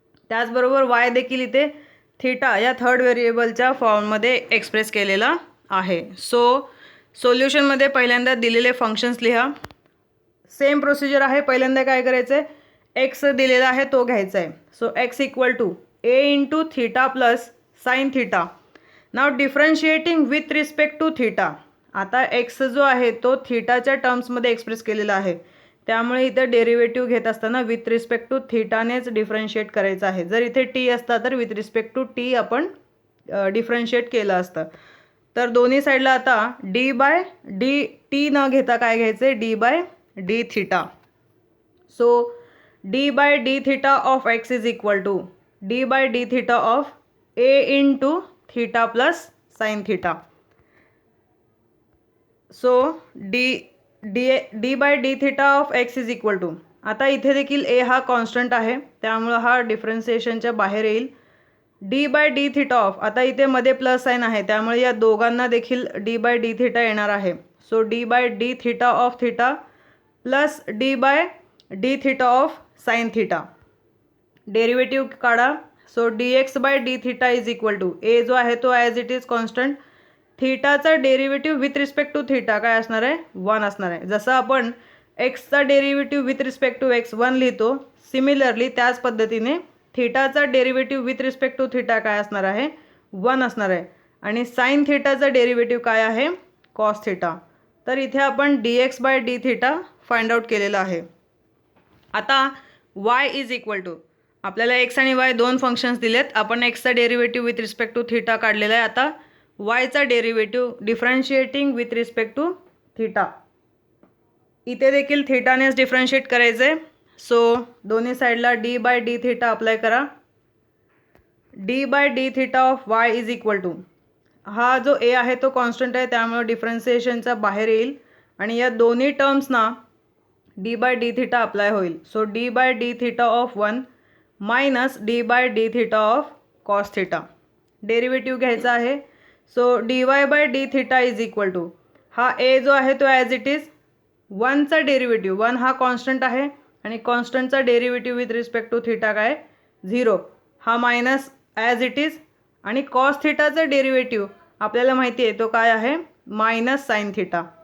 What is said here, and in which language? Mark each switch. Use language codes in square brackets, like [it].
[mr] त्याचबरोबर वाय देखील इथे थीटा या थर्ड व्हेरिएबलच्या फॉर्ममध्ये एक्सप्रेस केलेला आहे. सो सोल्युशनमध्ये पहिल्यांदा दिलेले फंक्शन्स लिहा. सेम प्रोसिजर आहे. पहिल्यांदा काय करायचं आहे, एक्स दिलेला आहे तो घ्यायचा आहे. [en] So x equal to a into theta plus sine theta. Now differentiating with respect to theta. [mr] आता एक्स जो आहे तो थीटाच्या टर्म्समध्ये एक्सप्रेस केलेला आहे, त्यामुळे इथं डेरिव्हेटिव्ह घेत असताना विथ रिस्पेक्ट टू थीटानेच डिफरन्शिएट करायचं आहे. जर इथे टी असता तर विथ रिस्पेक्ट टू टी आपण डिफरन्शिएट केलं असतं. तर दोन्ही साईडला आता डी बाय डी टी न घेता काय घ्यायचं आहे, D bye D theta. [en] So d by d theta of x is equal to d by d theta of a into theta plus sine theta. [mr] So D bye D theta of x is equal to, आता इथे देखील ए हा constant आहे त्यामुळं हा डिफरन्सिएशनच्या बाहेर येईल. D bye D theta of, आता इथे मध्ये प्लस साइन आहे त्यामुळे या दोघांना देखील डी बाय डी थीटा येणार आहे. [en] So d by d theta of theta plus d by d theta of sine theta. [mr] Derivative काढा. So D x bye D theta is equal to, ए जो आहे तो as it is constant, थीटाचा derivative with respect to theta काय असणार आहे, 1 असणार आहे. जसं आपण एक्सचा derivative with respect to x 1 लिहितो, सिमिलरली त्याच पद्धतीने थीटाचा derivative with respect to theta काय असणार आहे, 1 असणार आहे. आणि साइन थीटाचा डेरिव्हेटिव्ह काय आहे, कॉस थीटा. तर इथे आपण D x bye D theta find out केलेला आहे. आता y इज इक्वल टू, आपल्याला एक्स आणि वाय दोन फंक्शन्स दिलेत. आपण एक्सचा derivative with respect to theta काढलेला आहे. आता वायचा derivative differentiating with respect to theta. इथे देखील थीटानेच डिफरन्शिएट करायचं आहे. सो दोन्ही साईडला D bye D theta apply करा. D bye D theta of Y is equal to, हा जो ए आहे तो कॉन्स्टंट आहे त्यामुळे डिफरन्सिएशनचा बाहेर येईल आणि या दोन्ही टर्म्सना D bye D theta apply होईल. [en] So d by d theta of 1 minus d by d theta of cos theta. [mr] Derivative घ्यायचा आहे. So D y by D theta is equal to, हा ए जो आहे तो ॲज इट इज 1चा डेरिव्हेटिव्ह, 1 हा constant आहे आणि कॉन्स्टंटचा derivative with respect to theta काय 0, हा मायनस ॲज इट इज. आणि कॉस थीटाचा डेरिव्हेटिव्ह आपल्याला माहिती आहे तो काय आहे, मायनस साइन थीटा.